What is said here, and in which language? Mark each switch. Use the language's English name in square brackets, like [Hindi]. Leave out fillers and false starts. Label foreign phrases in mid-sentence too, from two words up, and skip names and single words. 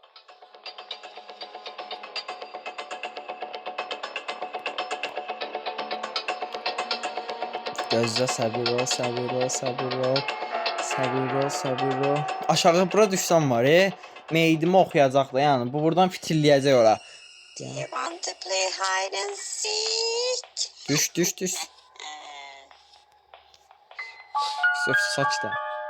[Azerbaijani] Gözlə, səbir ol. Aşağı bura düşsəm var, meydimi oxuyacaq da, yəni bu buradan fitilləyəcək ora. [English] Do you want to play hide and seek? [Azerbaijani] Düş. Saç da.